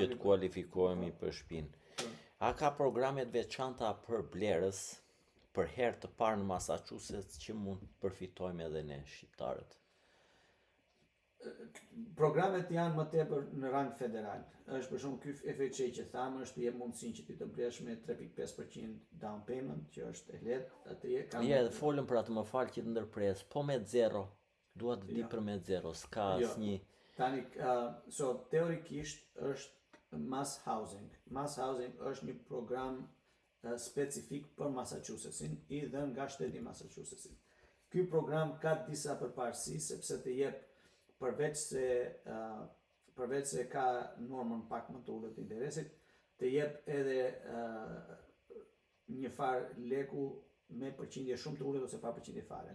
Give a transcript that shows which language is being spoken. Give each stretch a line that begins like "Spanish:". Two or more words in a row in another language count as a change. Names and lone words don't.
Albanian: Që të kualifikohemi për shtëpinë. A ka programe të veçanta për blerës për herë të parë në Massachusetts që mund të përfitojmë edhe ne shqiptarët? Programet janë më tepër në rang federal. Është për shembull ky FHA që thamë është jep mundësinë që ti të blesh me 3.5%
English: down payment,
Albanian: që është e lehtë, atë kanë. Folëm për atë, më fal që të ndërpres, po me zero. Dua të di për me zero, s'ka asnjë. Tani teorikisht është mass housing. Mass housing është një program specifik për Massachusettsin i dhënë nga shteti i Massachusettsit. Ky program ka disa përparësi sepse të jep përveç se ka normën pak më të ulët të interesit, të jep edhe një farë leku me përqindje shumë të ulët ose pa përqindje fare.